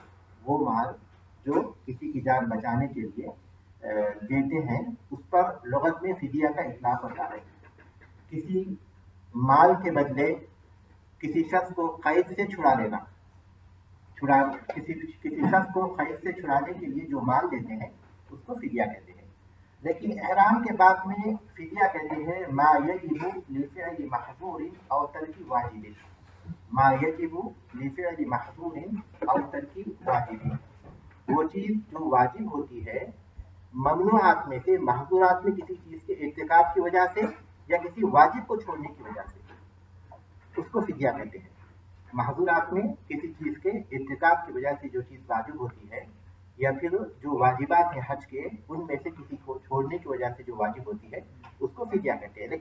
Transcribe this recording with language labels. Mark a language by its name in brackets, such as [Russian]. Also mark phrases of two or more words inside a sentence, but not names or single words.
[Urdu] وہ مال جو کسی کی جان بچانے کے لیے دیتے ہیں اس پر لغت میں فدیہ کا اطلاق ہوتا ہے. کسی مال کے بدلے کسی شخص کو قید سے چھڑا لینا. کسی شخص کو قید سے چھڑانے کے لیے جو مال دیتے ہیں اس کو فدیہ کہتے ہیں. لیکن احرام کے بعد میں فدیہ کہتے ہیں [Arabic] ما یجب لفعل محظور او ترک واجب. ما یجب لفعل محظور او ترک واجب، [Urdu] وہ چیز جو واجب ہوتی ہے ممنوعات میں سے، محظورات میں کسی چیز کے ارتکاب کی وجہ سے یا کسی واجب کو چھوڑنے کی وجہ سے، اس کو فدیہ کہتے ہیں. محظورات میں کسی چیز کے ارتکاب کی وجہ سے جو چیز واجب ہوتی ہے یا پھر جو واجبات ہیں حج کے ان میں سے کسی کو چھوڑنے کی وجہ سے جو واجب ہوتی ہے اس کو فدیہ کہتے ہیں.